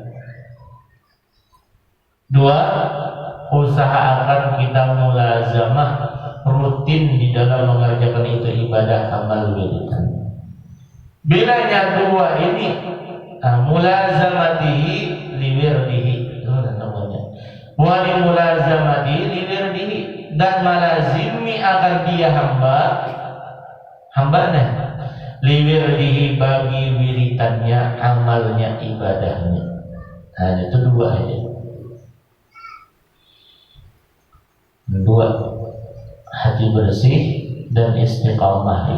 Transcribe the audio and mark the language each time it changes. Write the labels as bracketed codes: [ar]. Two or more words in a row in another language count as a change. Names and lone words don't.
[id] Dua, usahakan kita mulazamah rutin di dalam mengerjakan itu ibadah amal wiridan. Bilanya dua ini, [ar] mulazamatihi liwirdihi, [id] itu namanya. [ar] Wali mulazamatihi liwirdihi, [id] dan malazimi akan dia hambanya liwirdihi, bagi wiritannya, amalnya, ibadahnya. Nah itu dua aja, dua, hati bersih dan istiqamah.